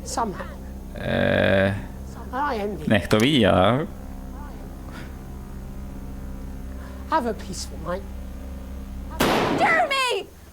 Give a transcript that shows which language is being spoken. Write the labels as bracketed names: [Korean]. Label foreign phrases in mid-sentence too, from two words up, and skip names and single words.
[English] Somehow. I envy. [Czech] Nech to ví, ale... [English] Have a peaceful night. Jeremy!